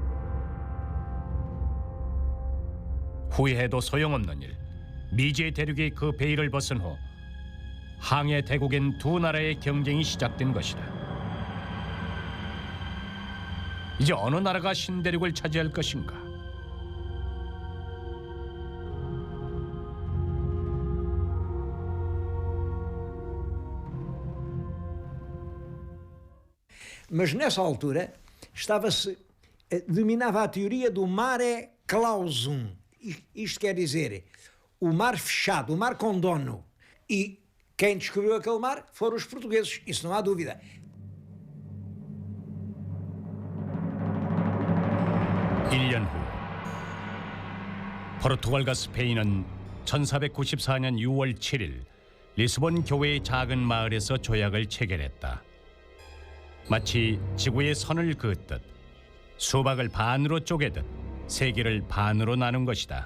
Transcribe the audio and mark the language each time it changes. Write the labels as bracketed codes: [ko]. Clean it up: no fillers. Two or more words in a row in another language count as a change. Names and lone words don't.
[ko] 후회해도 소용없는 일. 미지의 대륙이 그 베일을 벗은 후 항해 대국엔 두 나라의 경쟁이 시작된 것이다. 이제 어느 나라가 신대륙을 차지할 것인가? [pt] Mas nessa altura dominava a teoria do [la] mare clausum. [pt] Isto quer dizer, o mar fechado, o mar com dono. E quem descobriu aquele mar foram os portugueses, isso não há dúvida. [ko] 1년 후 포르투갈과 스페인은 1494년 6월 7일 리스본 교회의 작은 마을에서 조약을 체결했다. 마치 지구의 선을 그었듯 수박을 반으로 쪼개듯 세계를 반으로 나눈 것이다.